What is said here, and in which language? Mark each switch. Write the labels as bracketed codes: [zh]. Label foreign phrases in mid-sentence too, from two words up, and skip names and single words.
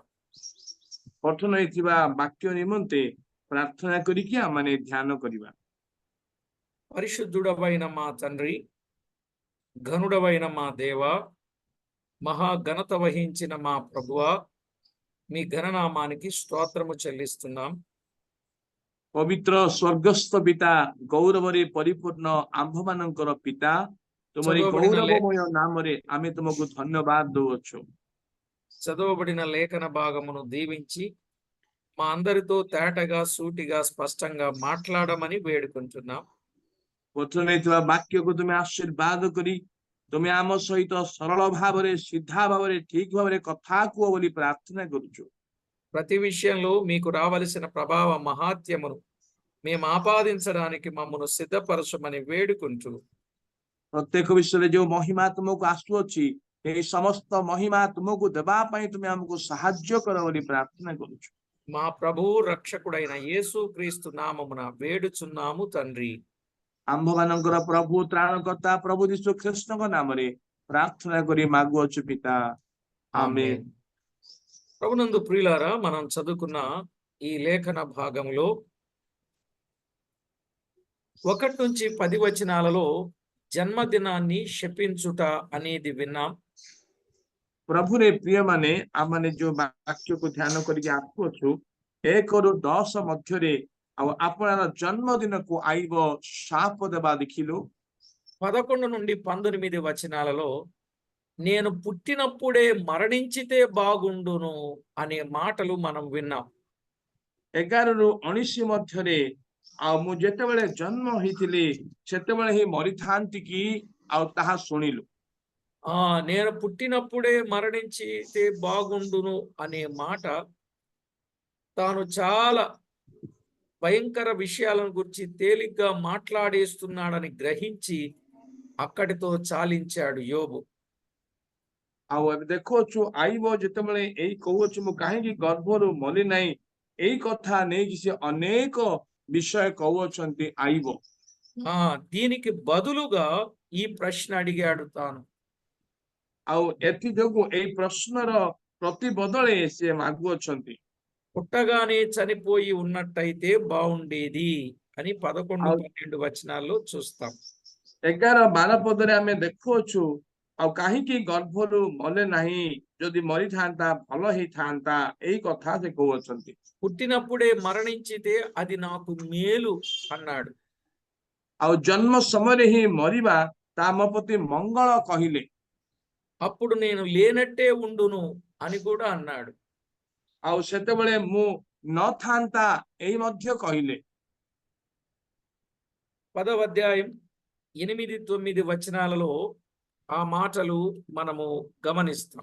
[or] ପଠନ ହେଇଥିବା ବାକ୍ୟ ନିମନ୍ତେ ପ୍ରାର୍ଥନା କରିକି ଆମେ ଧ୍ୟାନ କରିବା। [te] పరిశుద్ధుడవైన మా తండ్రి, ఘనుడవైన మా దేవ, మహాఘనత వహించిన మా ప్రభువా, మీ ఘననామానికి స్తోత్రము చెల్లిస్తున్నాం. [or] ପବିତ୍ର ସ୍ୱର୍ଗସ୍ଥ ପିତା, ଗୌରବରେ ପରିପୂର୍ଣ୍ଣ ଆମ୍ଭମାନଙ୍କର ପିତା, ତୁମରି ଗୌରବମୟ ନାମରେ ଆମେ ତୁମକୁ ଧନ୍ୟବାଦ ଦଉଛୁ। [te] చదవబడిన లేఖన భాగమును దీవించి మా అందరితో తేటగా సూటిగా స్పష్టంగా మాట్లాడమని వేడుకుంటున్నాం. [or] ପଠନ ହେଇଥିବା ବାକ୍ୟକୁ ତୁମେ ଆଶୀର୍ବାଦ କରି ତୁମେ ଆମ ସହିତ ସରଳ ଭାବରେ ସିଧା ଭାବରେ ଠିକ ଭାବରେ କଥା କୁହ ବୋଲି ପ୍ରାର୍ଥନା କରୁଛୁ। [te] ప్రతి విషయంలో మీకు రావలసిన ప్రభావ మహాత్యమును మేము ఆపాదించడానికి మమ్మను సిద్ధపరచమని వేడుకుంటూ, [or] ପ୍ରତ୍ୟେକ ବିଷୟରେ ଯୋଉ ମହିମା ତୁମକୁ ଆସୁଅଛି, ଏହି ସମସ୍ତ ମହିମା ତୁମକୁ ଦେବା ପାଇଁ ତୁମେ ଆମକୁ ସାହାଯ୍ୟ କର ବୋଲି ପ୍ରାର୍ଥନା କରୁଛୁ। [te] మా ప్రభువు రక్షకుడైన యేసు క్రీస్తు నామమున వేడుచున్నాము తండ్రి, [or] ଆମ୍ଭମାନଙ୍କର ପ୍ରଭୁ ତ୍ରାଣକର୍ତ୍ତା ପ୍ରଭୁ ଯୀଶୁ ଖ୍ରୀଷ୍ଟଙ୍କ ନାମରେ ପ୍ରାର୍ଥନା କରି ମାଗୁଅଛୁ ପିତା, [te] ఆమేన్। ప్రభునందు ప్రియులారా, మనం చదువుకున్న ఈ లేఖన భాగంలో 1 నుంచి 10 వచనాలలో జన్మదినాన్ని శపించుట అనేది విన్నాం। [or] ప్రభుରେ ପ୍ରିୟମାନେ, ଆମମାନେ ଯୋଉ ବାକ୍ୟକୁ ଧ୍ୟାନ କରିକି ଆସୁଅଛୁ, 1 ରୁ 10 ମଧ୍ୟରେ ଆଉ ଆପଣର ଜନ୍ମଦିନକୁ ଆଇବ ଶାପ ଦେବା ଦେଖିଲୁ। [te] 11 నుండి 19 వచనాలలో నేను పుట్టినప్పుడే మరణించితే బాగుండును అనే మాటలు మనం విన్నాం. [or] 11 ରୁ 19 ମଧ୍ୟରେ ଆଉ ମୁଁ ଯେତେବେଳେ ଜନ୍ମ ହେଇଥିଲି ସେତେବେଳେ ହିଁ ମରିଥାନ୍ତି କି ଆଉ ତାହା ଶୁଣିଲୁ। [te] నేను పుట్టినప్పుడే మరణించితే బాగుండును అనే మాట తాను చాలా భయంకర విషయాలను గురించి తేలిగ్గా మాట్లాడేస్తున్నాడని గ్రహించి అక్కడితో చాలించాడు యోబు. [or] ଆଉ ଏବେ ଦେଖୁଛୁ ଆଇବ ଯେତେବେଳେ ଏଇ କହୁଅଛୁ ମୁଁ କାହିଁକି ଗର୍ଭରୁ ମଲି ନାହିଁ, ଏଇ କଥା ନେଇକି ସେ ଅନେକ ବିଷୟ କହୁଅଛନ୍ତି ଆଇବ। [te] దీనికి బదులుగా ఈ ప్రశ్న అడిగాడు తాను. [or] ଆଉ ଏଥି ଯୋଗୁ ଏଇ ପ୍ରଶ୍ନର ପ୍ରତିବଦଳେ ସେ ମାଗୁଅଛନ୍ତି। [te] పుట్టగానే చనిపోయి ఉన్నట్టయితే బాగుండేది అని 11, [or] ଆଉ [te] 12 వచనాల్లో చూస్తాం. [or] 11-12 ପଦରେ ଆମେ ଦେଖୁଅଛୁ ଆଉ କାହିଁକି ଗର୍ଭରୁ ମଲେ ନାହିଁ, ଯଦି ମରିଥାନ୍ତା ଭଲ ହେଇଥାନ୍ତା, ଏଇ କଥା ସେ କହୁଅଛନ୍ତି। [te] పుట్టినప్పుడే మరణించితే అది నాకు మేలు అన్నాడు. [or] ଆଉ ଜନ୍ମ ସମୟରେ ହିଁ ମରିବା ତା ମୋ ପ୍ରତି ମଙ୍ଗଳ କହିଲେ। [te] అప్పుడు నేను లేనట్టే ఉండును అని కూడా అన్నాడు. [or] ଆଉ ସେତେବେଳେ ମୁଁ ନଥାନ୍ତା ଏଇ ମଧ୍ୟ କହିଲେ। [te] 10వ అధ్యాయం 8, 9 వచనాలలో ఆ మాటలు మనము గమనిస్తాం.